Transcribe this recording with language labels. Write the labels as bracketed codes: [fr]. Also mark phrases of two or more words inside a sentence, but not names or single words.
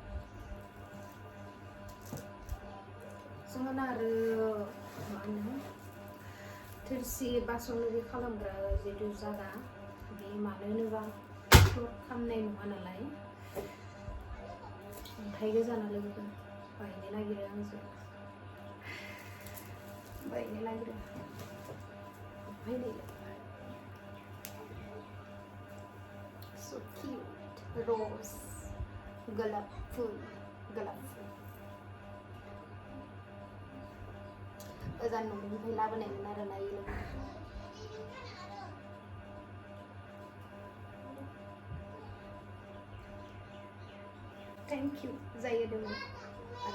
[brx] जोंहा आरो मा होनो थोरसि बासन बे खालामग्रा जिहेतु जागा बे मानो होनोबा खालामनाय नङा नालाय अन्थाइ गोजाना लोगोफोर बायनो नागिरो आंजों बायनो नागिरो ओमफ्राय नै [en] so cute rose [brx] गलाब फुल गोजान न'निफ्राय लाबोनायमोन आरो ना इयो [en] thank you [brx] जायो दङ आरो